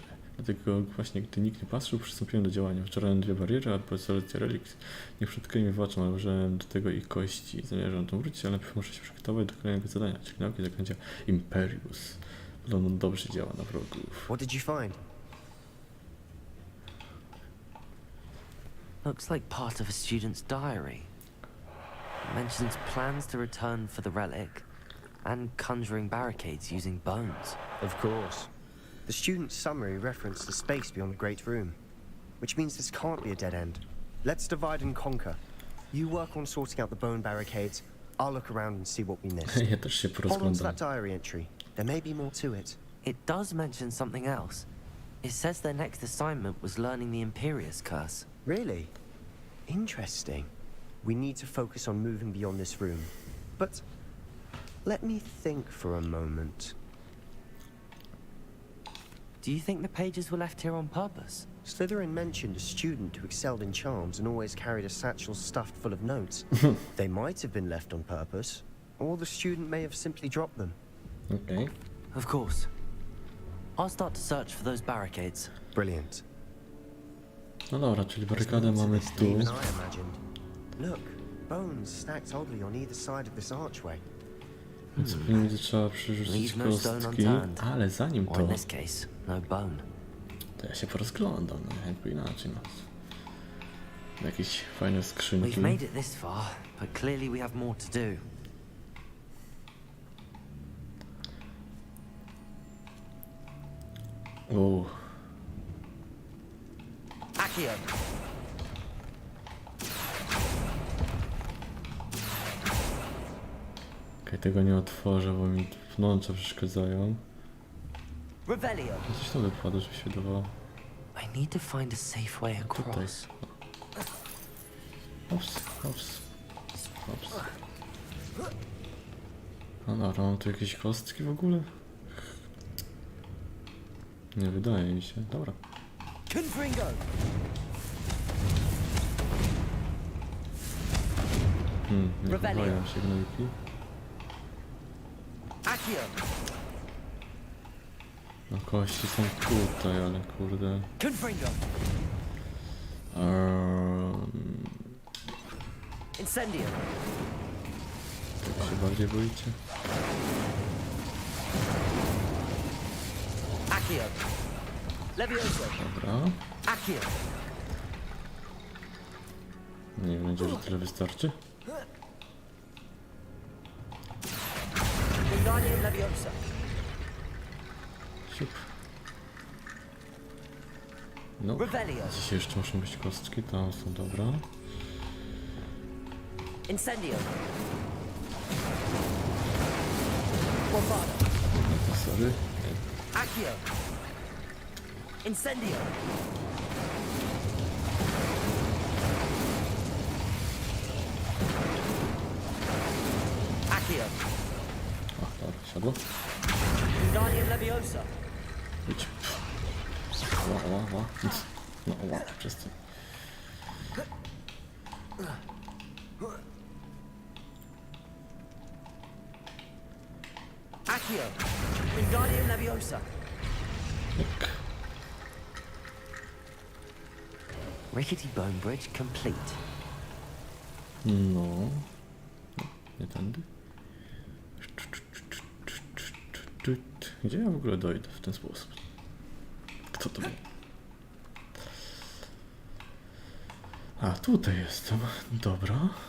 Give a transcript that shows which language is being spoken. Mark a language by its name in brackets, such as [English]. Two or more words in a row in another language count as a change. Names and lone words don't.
[Polish] Dlatego właśnie, gdy nikt nie patrzył, przystąpiłem do działania. Wczoraj 2 bariery, a po selekcji relikt niech przed mi wybaczą, ale użyłem do tego ich kości. Zamierzam tu wrócić, ale najpierw muszę się przygotować do kolejnego zadania, czyli nauki zaklęcia Imperius. Podobno dobrze działa na wrogów. [English] What did you find? Looks like part of a student's diary. It mentions plans to return for the relic and conjuring barricades using bones. Of course. The student's summary referenced the space beyond the Great Room, which means this can't be a dead end. Let's divide and conquer. You work on sorting out the bone barricades. I'll look around and see what we missed. [Polish] Ja też się [English] Hold on to [Polish] porozglądam. [English] that diary entry. There may be more to it. It does mention something else. It says their next assignment was learning the Imperius curse. Really? Interesting. We need to focus on moving beyond this room. But let me think for a moment. Do you think the pages were left here on purpose? Slytherin mentioned a student who excelled in charms and always carried a satchel stuffed full of notes. They might have been left on purpose, or the student may have simply dropped them. [Polish] Okej. [English] Of course. I'll start to search for those barricades. Brilliant. [Polish] No dobra, czyli [English] There's [Polish] barykadę [English] more to [Polish] mamy [English] this than [Polish] tu. [English] even I imagined. Look, bones stacked oddly on either side of this archway. [Polish] Więc będzie trzeba przerzucić [English] Leave no stone [Polish] kostki, [English] unturned. [Polish] ale zanim [English] Or [Polish] to, [English] in this case, no bone. [Polish] to ja się porozglądam, no jakby inaczej, no. Jakieś fajne skrzynki. [English] We've made it this far, but clearly we have more to do. [Polish] O, Accio! okej, tego nie otworzę, bo mi pnącza przeszkadzają. Revelio! Coś tam wypadło, żeby się dawało. [English] I need to find a safe way [Polish] Tutaj. [English] across. [Polish] Ops, ops, ops. No dobra, mam tu jakieś kostki w ogóle? Nie wydaje mi się. Dobra. Confringo! Nie Rebellion. chowają się gnojki. Accio! No kości są tutaj, ale kurde. Confringo! Incendio! Tego się bardziej boicie? Accio! Levioso! Dobra. Accio! Nie wiem, będzie, że tyle wystarczy. Wingardium Leviosa! Siup. No, Revelio! gdzieś jeszcze muszą być kostki, tam są, dobra. Incendio! Bombado! No to sorry. Accio! Incendio! Accio! A, dobra, siadło. Wingardium Leviosa! Idź. Ła. No, ła, przestań. Accio! Wingardium Leviosa! Jak? [English] Rickety bone bridge complete. [Polish] No. Nie tędy. Gdzie ja w ogóle dojdę w ten sposób? Kto to był? A, tutaj jestem. Dobra.